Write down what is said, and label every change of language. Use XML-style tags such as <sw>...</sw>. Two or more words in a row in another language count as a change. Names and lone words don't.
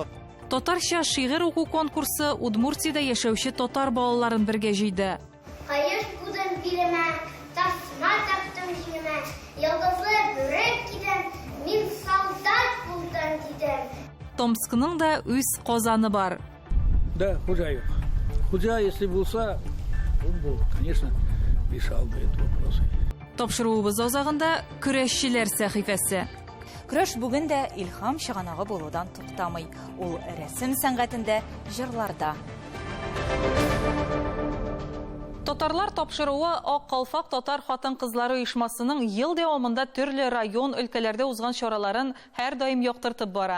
<tt>Татарча шигырь уку конкурсы Удмуртиядә яшәүче татар балаларын бергә җыйды. Каеш будым билемә, тасма таптым җиңемә, йолдызлы бүрек кидем, мин солдат булдым дидем. Томскның да үз казаны бар. Да, хуҗа юк. Хуҗа,</tt> <ru>если булса, он был, конечно, решал бы этот вопрос.</ru> <tt>Тапшыруыбыз азагында көрәшчеләр сәхифәсе. Көрәш бүген дә илһам чыганагы булудан туктамый. Ул рәсем сәнгатендә, җырларда. Татарлар тапшыруы Ак калфак татар хатын-кызлары оешмасының ел дәвамында төрле район, өлкәләрдә узган чараларын һәр даим яктыртып бара.</tt>